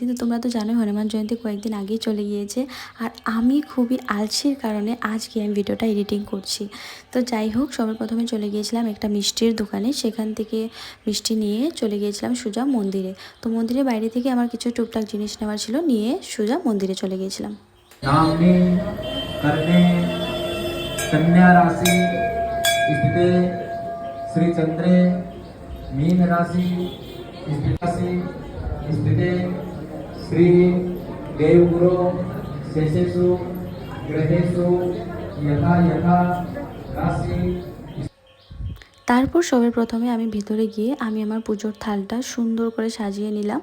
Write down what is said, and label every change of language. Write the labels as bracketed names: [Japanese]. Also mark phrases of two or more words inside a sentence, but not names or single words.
[Bangla] তো তোমরা তো জানোই হনুমান জয়ন্তী কয়েকদিন আগেই চলে গিয়েছে। আর আমি খুবই আলসির কারণে আজকে আমি ভিডিওটা এডিটিং করছি। তো যাই হোক, সবার প্রথমে চলে গিয়েছিলাম একটা মিষ্টির দোকানে। সেখান থেকে মিষ্টি নিয়ে চলে গিয়েছিলাম সোজা মন্দিরে। তো মন্দিরের বাইরে থেকে আমার কিছু টুকটাক জিনিস নেওয়ার ছিল, নিয়ে সোজা মন্দিরে চলে গিয়েছিলাম। [Sanskrit] सामने करने कन्या राशि स्थिते श्री चंद्रे मीन राशि स्थिते श्री देवगुरु शेषेषु ग्रहेषु यथा यथा राशि। [Bangla] তারপর সবার প্রথমে আমি ভিতরে গিয়ে আমি আমার পুজোর থালটা সুন্দর করে সাজিয়ে নিলাম।